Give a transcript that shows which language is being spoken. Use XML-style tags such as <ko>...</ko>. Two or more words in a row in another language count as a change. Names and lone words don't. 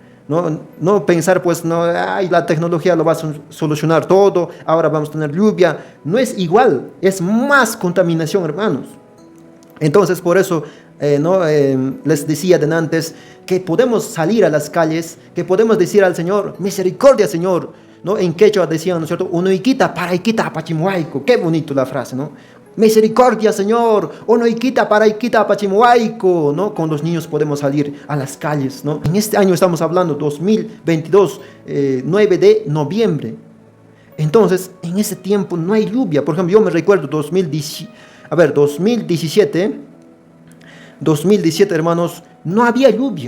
<es>No pensar, pues, la tecnología lo va a solucionar todo, ahora vamos a tener lluvia. No es igual, es más contaminación, hermanos. Entonces, por eso, les decía de antes que podemos salir a las calles, que podemos decir al Señor, misericordia, Señor, ¿no? En quechua decían, ¿no es cierto?</es> <qu>Unoiquita paraikita apachimuaico.</qu> <es>Qué bonito la frase, ¿no? Misericordia, Señor,</es> <qu>unoiquita paraikita apachimuaico,</qu> <es>¿no? Con los niños podemos salir a las calles, ¿no? En este año estamos hablando, 2022, 9 de noviembre. Entonces, en ese tiempo no hay lluvia. Por ejemplo, yo me recuerdo 2017, hermanos, no había lluvia.</es>